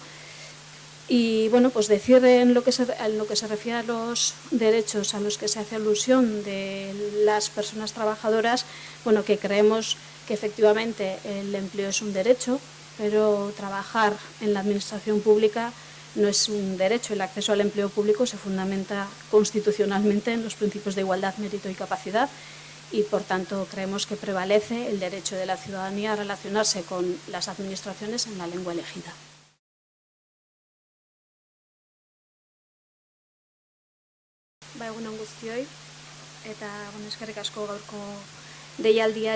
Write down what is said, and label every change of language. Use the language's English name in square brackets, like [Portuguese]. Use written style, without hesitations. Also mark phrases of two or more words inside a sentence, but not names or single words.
[Spanish] Y decir en lo que se refiere a los derechos a los que se hace alusión de las personas trabajadoras, que creemos que efectivamente el empleo es un derecho, pero trabajar en la administración pública no es un derecho. El acceso al empleo público se fundamenta constitucionalmente en los principios de igualdad, mérito y capacidad, y por tanto creemos que prevalece el derecho de la ciudadanía a relacionarse con las administraciones en la lengua elegida. [Basque] Egun on guztioi, eta eskerrik asko gaurko deialdiari